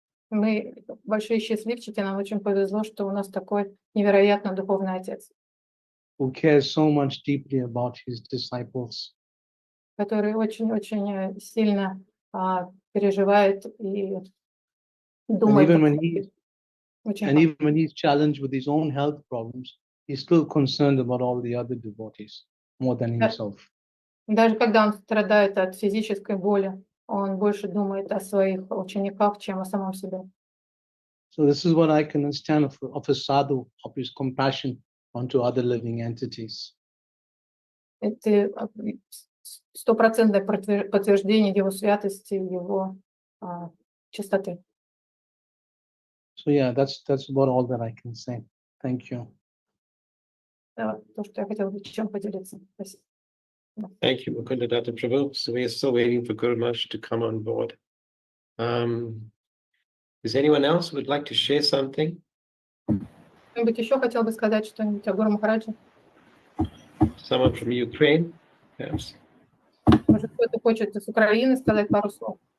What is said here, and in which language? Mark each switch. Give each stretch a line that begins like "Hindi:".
Russian: мы большие счастливчики, нам очень повезло, что у нас такой невероятно духовный отец,
English: Who cares so much deeply about his disciples.
Russian: который очень-очень сильно переживает и
English: And
Russian: думает.
English: even when he's challenged with his own health problems, he's still concerned about all the other devotees more than himself.
Russian: Даже когда он страдает от физической боли, он больше думает о своих учениках, чем о самом себе.
English: So this is what I can understand of a sadhu, of his compassion onto other living entities.
Russian: Это стопроцентное подтверждение его святости, его чистоты.
English: So yeah, that's about all that I can say. Thank you.
Russian: Это то, что я хотела чем поделиться. Спасибо.
English: Thank you, Mukunda Datta Prabhu. So we are still waiting for Guru Maharaj to come on board. Is anyone else who would like to share something?
Russian: Кто-нибудь еще хотел бы сказать что-нибудь о Гуру Махараджи?
English: Someone from Ukraine, perhaps?
Russian: Может, кто-то хочет из Украины сказать пару слов?